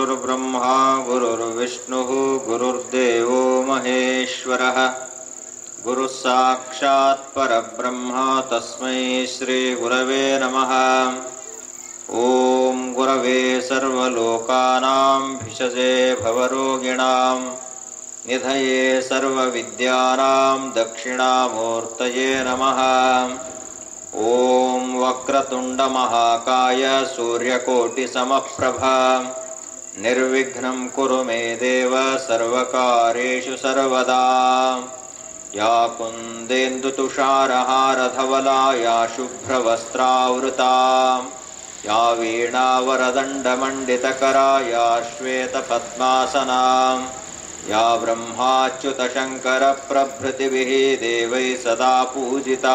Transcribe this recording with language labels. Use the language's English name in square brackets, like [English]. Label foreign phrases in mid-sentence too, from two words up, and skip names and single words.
[Sanskrit] ಗುರುರ್ಬ್ರಹ್ಮಾ ಗುರುರ್ವಿಷ್ಣುಃ ಗುರುರ್ದೇವೋ ಮಹೇಶ್ವರಃ ಗುರುಃ ಸಾಕ್ಷಾತ್ ಪರಬ್ರಹ್ಮ ತಸ್ಮೈ ಶ್ರೀ ಗುರವೇ ನಮಃ. ಓಂ ಗುರವೇ ಸರ್ವಲೋಕಾನಾಂ ಭಿಷಜೇ ಭವರೋಗಿಣಾಂ ನಿಧಯೇ ಸರ್ವವಿದ್ಯಾನಾಂ ದಕ್ಷಿಣಾಮೂರ್ತಯೇ ನಮಃ. ಓಂ ವಕ್ರತುಂಡ ಮಹಾಕಾಯ ಸೂರ್ಯಕೋಟಿ ಸಮಪ್ರಭ ನಿರ್ವಿಘ್ನಂ ಕುರು ಮೇ ದೇವ ಸರ್ವಕಾರ್ಯೇಷು ಸರ್ವದಾ. ಯಾ ಕುಂದೇಂದು ತುಷಾರಹಾರಧವಲಾ ಯಾ ಶುಭ್ರವಸ್ತ್ರಾವೃತಾ ಯಾ ವೀಣಾವರದಂಡಮಂಡಿತಕರಾ ಯಾ ಶ್ವೇತಪದ್ಮಾಸನಾ ಯಾ ಬ್ರಹ್ಮಾಚ್ಯುತಶಂಕರ ಪ್ರಭೃತಿಭಿಃ ದೇವೈಃ ಸದಾ ಪೂಜಿತಾ.